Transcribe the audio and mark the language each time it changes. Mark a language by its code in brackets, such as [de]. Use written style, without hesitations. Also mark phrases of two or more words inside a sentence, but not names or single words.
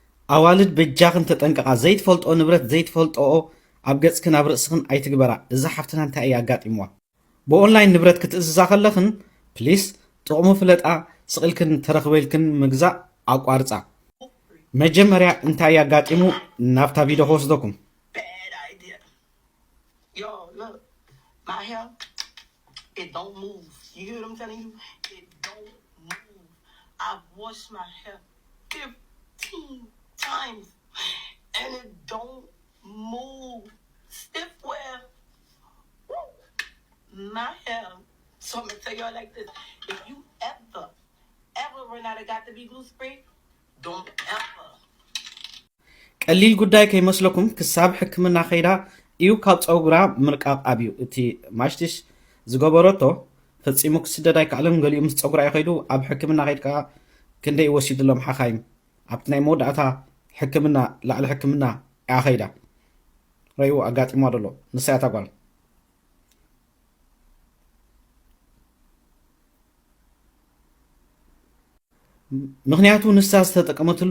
[ti] ኣዋልድ በጃኽን ተጠንቀቓ ዘይትፈልጦ ንብረት ዘይትፈልጦኦ ኣብ ገጽክን ኣብ ርእስኽን ኣይትግበራ እዛ ሓፍትና እንታይ እያ ኣጋጢምዋ ብኦንላይን ንብረት ክትእዝዛ ከለኽን ፕሊስ ጥቕሙ ፍለጣ ስቕልክን ተረኽበልክን ምግዛእ ኣቋርፃ መጀመርያ እንታይ ኣጋጢሙ ናብታ ቪድዮ ክወስደኩም [en] My hair, it don't move. You hear what I'm telling you? It don't move. I've washed my hair 15 times and it don't move. Stiff wear. Woo. My hair. So I'm gonna tell y'all like this. If you ever run out of got to be glue spray, don't ever. [ti] ቀሊል ጉዳይ ከይመስለኩም ክሳብ ሕክምና ኸይዳ እዩ ካብ ፀጉራ ምርቃቕ ኣብዩ እቲ ማሽትሽ ዝገበረቶ ፈፂሙ ክስደድ ኣይከኣለን ገሊኡ ምስ ፀጉራ ይኸይዱ ኣብ ሕክምና ኸይድካ ክንደይ ወሲድሎም ሓኻይም ኣብቲ ናይ መወዳእታ ሕክምና ላዕሊ ሕክምና እያ ኸይዳ ረይዎ ኣጋጢሟ ደሎ ንሳያ ታጓል ምክንያቱ ንሳ ዝተጠቀመትሉ